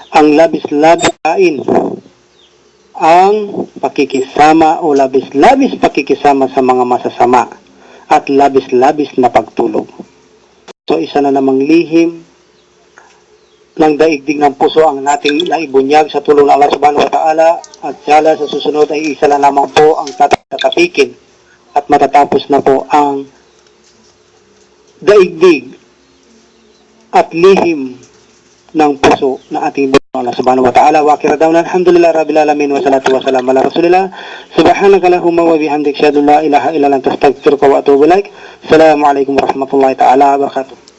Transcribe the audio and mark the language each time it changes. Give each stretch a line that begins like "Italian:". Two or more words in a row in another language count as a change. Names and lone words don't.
Filipino: ang labis-labis kain, ang pakikisama o labis-labis pakikisama sa mga masasama at labis-labis na pagtulog. So isa na namang lihim ng daigdig ng puso ang nating naibunyag sa tulong ng Allah
Arabic: سبحانه وتعالى,
Filipino: at sala sa susunod ay isa lang lamang po ang tatatapikin at matatapos na po ang daigdig at lihim ng puso na ating Allah
Arabic: سبحانه وتعالى. وآخر دعوانا الحمد لله رب العالمين والصلاة والسلام على رسول الله سبحانك اللهم وبحمدك أشهد أن لا إله إلا أنت أستغفرك وأتوب إليك. السلام عليكم ورحمة الله تعالى وبركاته.